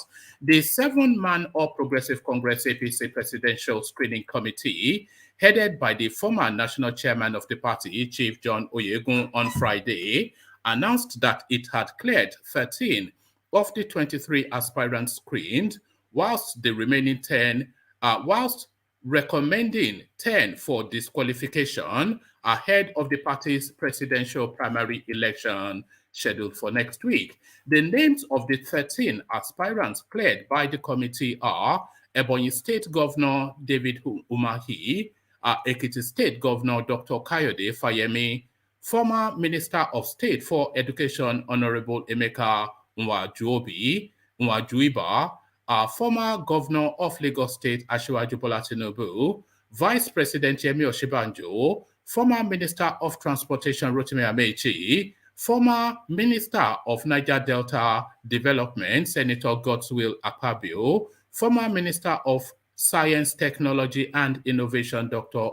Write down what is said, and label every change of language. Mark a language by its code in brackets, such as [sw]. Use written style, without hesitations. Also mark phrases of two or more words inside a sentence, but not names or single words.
[en] The 7-man All Progressive Congress APC Presidential Screening Committee, headed by the former national chairman of the party, Chief John Oyegun, on Friday, announced that it had cleared 13 of the 23 aspirants screened, whilst the remaining 10, whilst recommending 10 for disqualification ahead of the party's presidential primary election scheduled for next week. The names of the 13 aspirants cleared by the committee are Ebonyi State Governor David Umahi, Ekiti State Governor Dr. Kayode Fayemi, former Minister of State for Education Honorable Emeka Nwajuiba, former Governor of Lagos State Asiwaju Bola Tinubu, Vice President Yemi Osinbajo, former Minister of Transportation Rotimi Amechi, former Minister of Niger Delta Development Senator Godswill Akpabio, former Minister of Science, Technology and Innovation Dr.